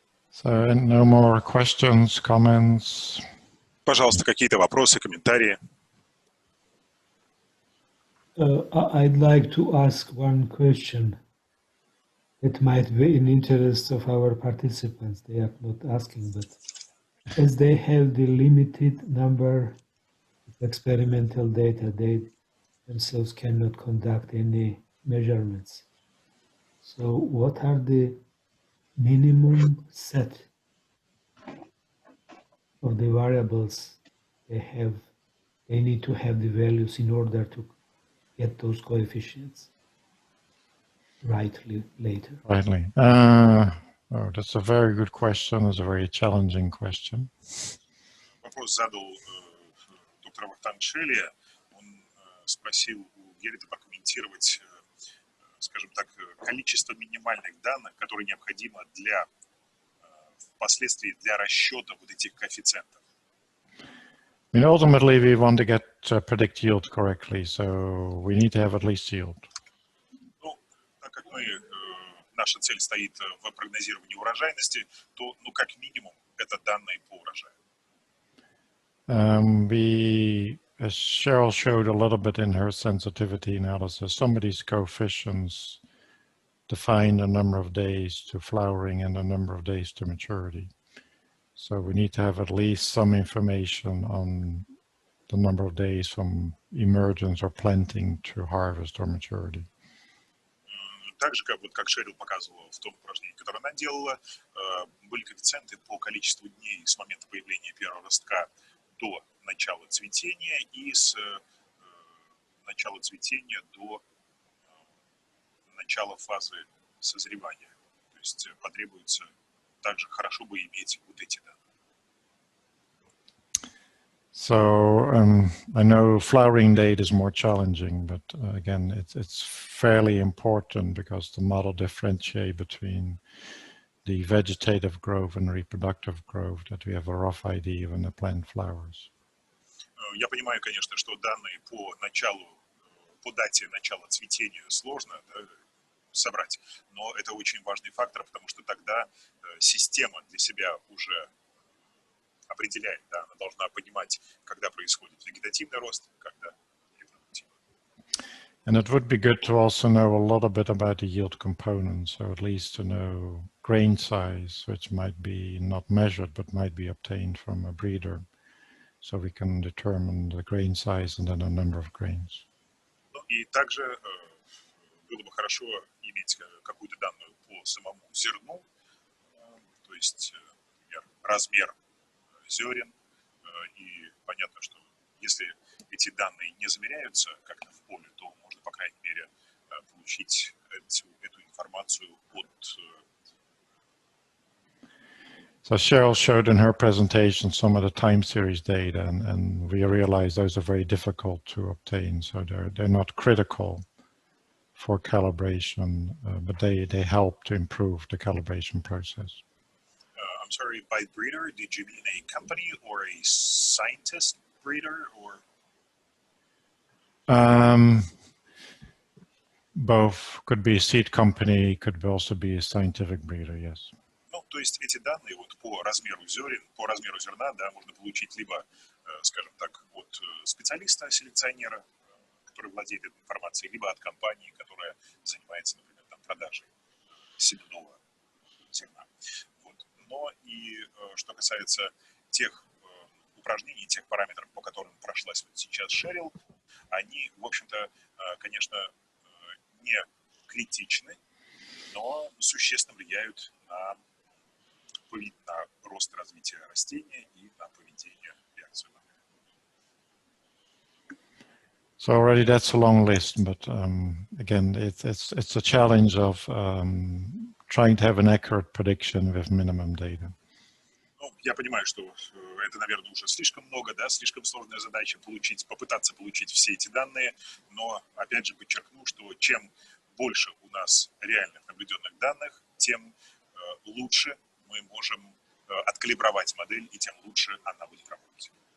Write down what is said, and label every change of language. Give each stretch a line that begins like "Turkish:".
English: So no more questions, comments?
Russian: Пожалуйста, какие-то вопросы, комментарии?
English: I'd like to ask one question that might be in interest of our participants. They are not asking, but as they have the limited number of experimental data, they themselves cannot conduct any measurements. So what are the minimum set of the variables they need to have the values in order to get those coefficients rightly later. Rightly. Oh, that's a very good question. It's a very challenging question.
Russian: Вопрос задал доктор Вахтанг Шелли. Он спросил у Герита прокомментировать, скажем так, количество минимальных данных, которые необходимо для впоследствии для расчета вот этих коэффициентов.
English: I mean, ultimately, we want to get predict yield correctly, so we need to have at least yield.
Russian: Ну, так как наша цель стоит в прогнозировании урожайности, то, ну, как минимум, это данные по урожаю.
English: As Cheryl showed a little bit in her sensitivity analysis, some of these coefficients define the number of days to flowering and the number of days to maturity. So we need to have at least some information on the number of days from emergence or planting to harvest or maturity.
Russian: Так же, как Шерил показывала в том упражнении, которое она делала, были коэффициенты по количеству дней с момента появления первого ростка до начала цветения и с начала цветения до начала фазы созревания. То есть потребуется также хорошо бы иметь вот эти данные.
English: So I know flowering date is more challenging, but again, it's fairly important because the model differentiate between the vegetative growth and reproductive growth, that we have a rough idea when the plant flowers.
Russian: Я понимаю, конечно, что данные по дате начала цветения сложно, да, собрать, но это очень важный фактор, потому что тогда система для себя уже определяет, да, она должна понимать, когда происходит вегетативный рост, когда репродуктивный.
English: And it would be good to also know a little bit about the yield component, so at least to know grain size, which might be not measured, but might be obtained from a breeder, so we can determine the grain size and then a number of grains.
Russian: Ну и также было бы хорошо иметь какую-то данную по самому зерну, то есть, например, размер зерен, и понятно, что если эти данные не замеряются как-то в поле, то можно, по крайней мере, получить эту информацию от...
English: So Cheryl showed in her presentation some of the time series data, and we realized those are very difficult to obtain, so they're not critical for calibration, but they help to improve the calibration process. I'm sorry, by breeder, did you mean a company or a scientist breeder, or? Both. Could be a seed company, could also be a scientific breeder, yes.
Russian: Ну, то есть эти данные вот по размеру зерна, да, можно получить либо, скажем так, от специалиста, селекционера, который владеет этой информацией, либо от компании, которая занимается, например, там, продажей семенного зерна. Вот. Но и что касается тех упражнений, тех параметров, по которым прошлась вот сейчас Шерил, они, в общем-то, конечно, не критичны, но существенно влияют на рост и развитие растения и на поведение реакции.
English: So already that's a long list, but again, it's a challenge of trying to have an accurate prediction with minimum data.
Russian: Ну, я понимаю, что это, наверное, уже слишком много, да, слишком сложная задача попытаться получить все эти данные, но, опять же, подчеркну, что чем больше у нас реальных наблюденных данных, тем лучше мы можем откалибровать модель, и тем лучше она будет работать.